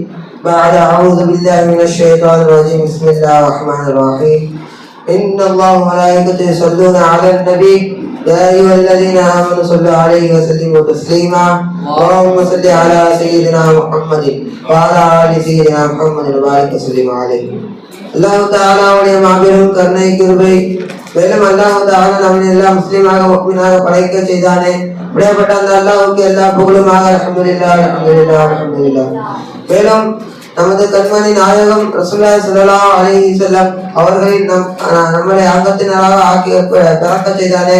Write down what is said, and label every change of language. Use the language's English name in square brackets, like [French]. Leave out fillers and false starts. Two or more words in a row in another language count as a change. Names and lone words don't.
[Arabic] بعد أعوذ بالله من الشيطان الرجيم. بسم الله الرحمن الرحيم. إن الله وملائكته يصلون على النبي. يا أيها الذين آمنوا صلوا عليه وسلموا تسليما اللهم صل على سيدنا محمد وعلى آل سيدنا محمد وبارك وسلم عليه. [Tamil] அல்லாஹ் தஆலாவுடைய மாபெரும் கருணை கிருபை மேலும் [Arabic] الله تعالى [Tamil] நம்மை எல்லாம் முஸ்லிமாக முஃமினாக படைக்க செய்தானே. அப்படிப்பட்ட அந்த அல்லாஹ்வுக்கு எல்லா புகழுமாக [Arabic] الحمد لله الحمد لله الحمد لله. [Tamil] மேலும் நமது கண்மணி நாயகம் [Arabic] رسول الله صلى الله عليه وسلم [Tamil] அவர்களை நம்மளை அங்கத்தினராக ஆக்கி பிறக்க செய்தானே.